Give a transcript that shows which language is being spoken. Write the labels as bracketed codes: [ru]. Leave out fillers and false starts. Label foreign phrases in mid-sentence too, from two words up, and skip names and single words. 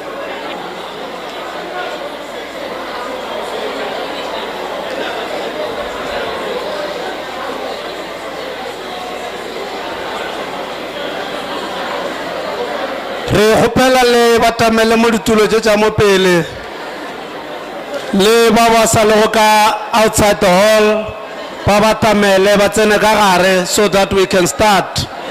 [nso] Re hopela le batamele mo ditulo tša mo pele le ba ba sa le ka [en] outside the hall [nso] ba batamele ba tsene ka gare [en] so that we can start.